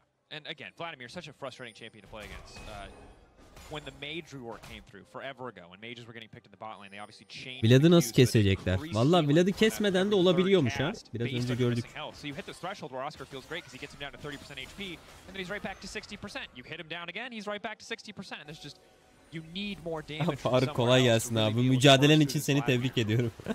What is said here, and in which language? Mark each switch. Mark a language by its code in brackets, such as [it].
[en] And again, Vladimir is such a frustrating champion to play against. When the mage rework came through forever ago, when mages were getting picked in the bot lane, they obviously changed. [tr] Vlad'ı nasıl kesecekler? Vallahi Vlad'ı kesmeden de olabiliyormuş ha. Biraz önce gördük. [en] So you hit the threshold where Oscar feels great because he gets him down to 30% HP, and then he's right back to 60%. You hit him down again, he's right back to 60%. And there's just you need more damage. [tr] Faruk kolay gelsin abi. Mücadelen için seni tebrik ediyorum.